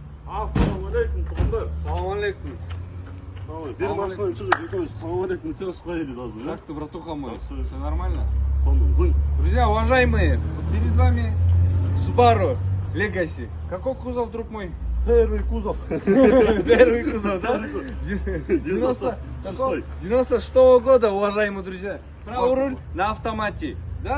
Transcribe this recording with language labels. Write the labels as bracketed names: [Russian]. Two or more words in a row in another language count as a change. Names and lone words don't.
[Arabic] السلام عليكم, [Kazakh] туғандар. [Arabic] سلام عليكم. [Kazakh] Бері машинадан шығып, екеуміз [Arabic] سلام عليكم, [Kazakh] тез шығайын деді. [Russian] Как ты, братуха мой? [Kazakh] Жақсы. [Russian] Все нормально? [Kazakh] Сонда зың. [Russian] Друзья, уважаемые, перед вами Subaru Legacy. Какой кузов, друг мой? Первый кузов. Первый кузов, да? 96-го года, уважаемые друзья. Правый руль на автомате, да?